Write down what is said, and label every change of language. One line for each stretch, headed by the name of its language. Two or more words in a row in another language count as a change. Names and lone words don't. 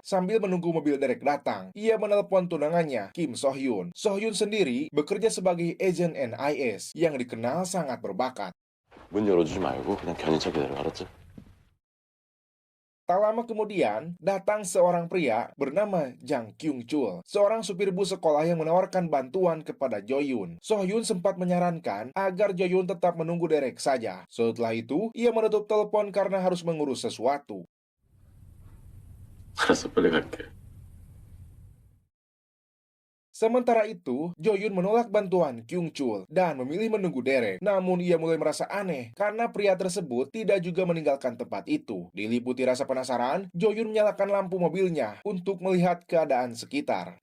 Indonesian: Sambil menunggu mobil derek datang, ia menelepon tunangannya, Kim So-hyun. So-hyun sendiri bekerja sebagai agen NIS yang dikenal sangat berbakat.
Korean: 문 열어주지 말고 그냥 견인차 기다려, 알았지?
Indonesian: Tak lama kemudian, datang seorang pria bernama Jang Kyung-chul, seorang supir bus sekolah yang menawarkan bantuan kepada Jo-yoon. So-hyun sempat menyarankan agar Jo-yoon tetap menunggu derek saja. Setelah itu, ia menutup telepon karena harus mengurus sesuatu.
Korean: 알았어, 빨리 갈게.
Indonesian: Sementara itu, Jo-yoon menolak bantuan Kyung-chul dan memilih menunggu derek. Namun ia mulai merasa aneh karena pria tersebut tidak juga meninggalkan tempat itu. Diliputi rasa penasaran, Jo-yoon menyalakan lampu mobilnya untuk melihat keadaan sekitar.